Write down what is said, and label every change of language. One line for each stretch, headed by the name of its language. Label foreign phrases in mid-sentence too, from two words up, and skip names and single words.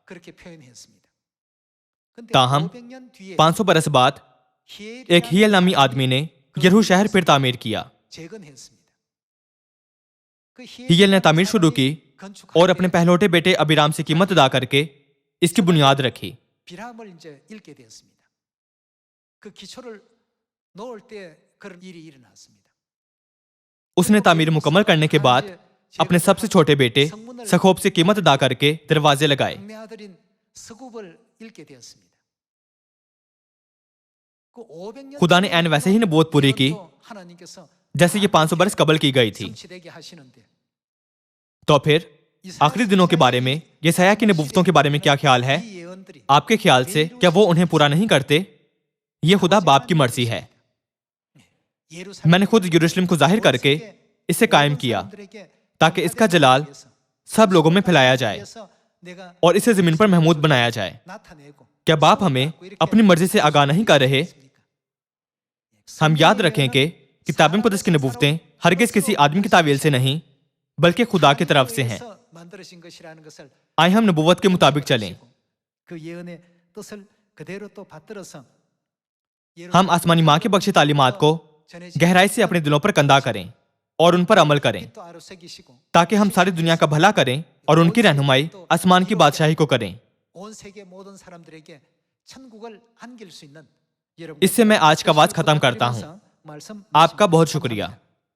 Urdu: تاہم 500 برس بعد ایک حی ایل نامی آدمی نے یریحو شہر پھر تعمیر کیا. حی ایل نے تعمیر شروع کی اور اپنے پہلوٹھے بیٹے ابیرام سے قیمت ادا کر کے اس کی بنیاد رکھی.
Korean: 비람을 이제 읽게 되었습니다. 그 기초를 놓을 때 그런 일이 일어났습니다.
Urdu: اس نے تعمیر مکمل کرنے کے بعد اپنے سب سے چھوٹے بیٹے سخوب سے قیمت ادا کر کے دروازے لگائے.
Korean: 막내 아들인 서굽을 읽게 되었습니다. 그 500년
Urdu: خدا نے عین ویسے ہی نبوت پوری کی
Korean: 하나님께서
Urdu: جیسے یہ 500 برس قبل کی گئی تھی.
Korean: 성취되게 하시는데
Urdu: تو پھر آخری دنوں کے بارے میں یسعیاہ کی نبوتوں کے بارے میں کیا خیال ہے?
Korean: 이 예언들이
Urdu: آپ کے خیال سے کیا وہ انہیں پورا نہیں کرتے? یہ خدا باپ کی مرضی ہے.
Korean: 예루살렘
Urdu: میں نے خود یروشلم کو ظاہر کر کے اسے قائم کیا تاکہ اس کا جلال سب لوگوں میں پھیلایا جائے
Korean: 그래서 내가
Urdu: اور اسے زمین پر محمود بنایا جائے.
Korean: 나타내고
Urdu: کیا باپ ہمیں اپنی مرضی سے آگاہ نہیں کر رہے؟ ہم یاد رکھیں کہ کتابِ مقدس کی نبوتیں ہرگز کسی آدمی کی تاویل سے نہیں بلکہ خدا کی طرف سے ہیں.
Korean: 만들어진 것이라는 것을
Urdu: آئیے ہم نبوت کے مطابق چلیں.
Korean: 그 예언의 뜻을 그대로 또 받들어서
Urdu: ہم آسمانی ماں کی بخشی تعلیمات کو گہرائی سے اپنے دلوں پر کندہ کریں اور ان پر عمل کریں
Korean: 또 아로새기시고
Urdu: تاکہ ہم ساری دنیا کا بھلا کریں اور ان کی رہنمائی آسمان کی بادشاہی کو کریں.
Korean: 온 세계 मो든 사람들에게 천국을 안길 수 있는 여러분
Urdu: اس سے میں آج کا وعظ ختم کرتا ہوں.
Korean: 말씀
Urdu: آپ کا بہت شکریہ.